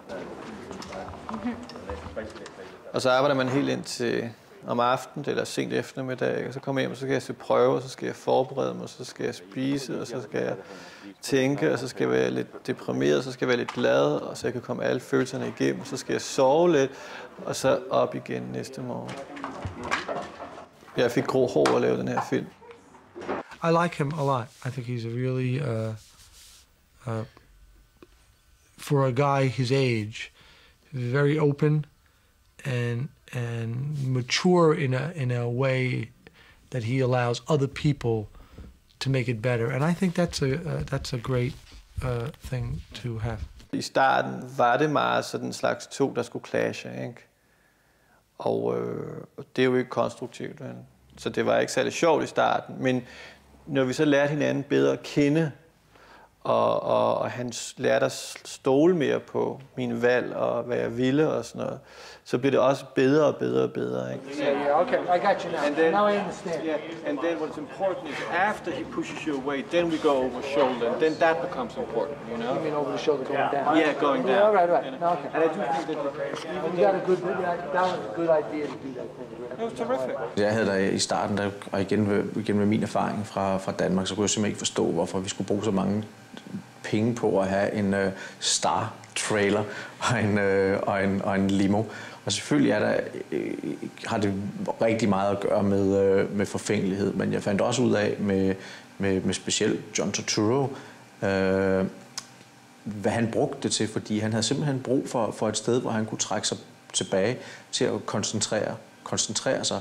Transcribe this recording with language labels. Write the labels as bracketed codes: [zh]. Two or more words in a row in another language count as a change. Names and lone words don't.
[da] Og så arbejder man helt ind til om aftenen eller sent eftermiddag, og så kommer jeg hjem, og så skal jeg se prøve, og så skal jeg forberede mig, og så skal jeg spise, og så skal jeg tænke, og så skal jeg være lidt deprimeret, og så skal jeg være lidt glad, og så jeg kan komme alle følelserne igennem, og så skal jeg sove lidt, og så op igen næste morgen. Jeg fik grå hår at lave den her film. [en] I like him a lot. I think he's a really, for a guy his age, very open and mature in a way that he allows other people to make it better. And I think that's a great thing to have. [da] I starten var det meget sådan en slags to, der skulle clashe, ikke? Og det er jo ikke konstruktivt. Så det var ikke særlig sjovt i starten. Men når vi så lærte hinanden bedre at kende, og han lærte at stole mere på mine valg og hvad jeg ville og sådan noget, så blev det også bedre og bedre og bedre. Ikke? [en] Yeah, okay, I got you now. And then, now I understand. Yeah, and then what's important is after he pushes you away, then we go over shoulder, and then that becomes important, you know? You mean over the shoulder going down? Yeah, going down. Yeah, right. No, okay. And I do think that You got a good, that was a good idea to do that thing. it was terrific. [da] Jeg havde der i starten, og igen med min erfaring fra Danmark, så kunne jeg simpelthen ikke forstå, hvorfor vi skulle bruge så mange penge på at have en star-trailer og en limo. Og selvfølgelig har det rigtig meget at gøre med forfængelighed, men jeg fandt også ud af med specielt John Turturro, hvad han brugte det til, fordi han havde simpelthen brug for et sted, hvor han kunne trække sig tilbage til at koncentrere koncentrere sig.